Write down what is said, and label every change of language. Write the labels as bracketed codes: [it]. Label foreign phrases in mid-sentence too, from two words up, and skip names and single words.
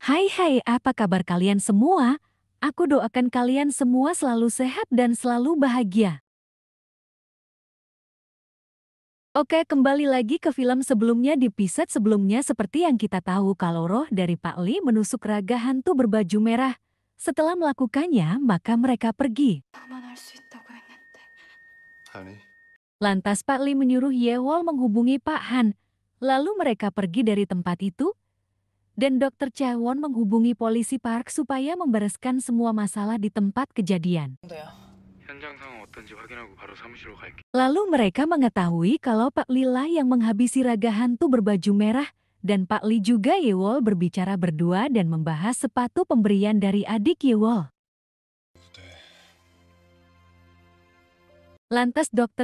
[id] Hai, apa kabar kalian semua? Aku doakan kalian semua selalu sehat dan selalu bahagia. Oke, kembali lagi ke film sebelumnya di episode sebelumnya seperti yang kita tahu kalau roh dari Pak Li menusuk raga hantu berbaju merah. Setelah melakukannya, maka mereka pergi. [ko] 그만할 수 있다고 했는데. 아니, [id] Lantas Pak Li menyuruh Yewol menghubungi Pak Han. Lalu mereka pergi dari tempat itu, dan Dr. Chawon menghubungi polisi park supaya membereskan semua masalah di tempat kejadian. [ko] 현장 상황 어떤지 확인하고 바로 사무실로 갈게. [id] Lalu mereka mengetahui kalau Pak Li lah yang menghabisi raga hantu berbaju merah, dan Pak Li juga Yewol berbicara berdua dan membahas sepatu pemberian dari adik Yewol. Lantas Dr.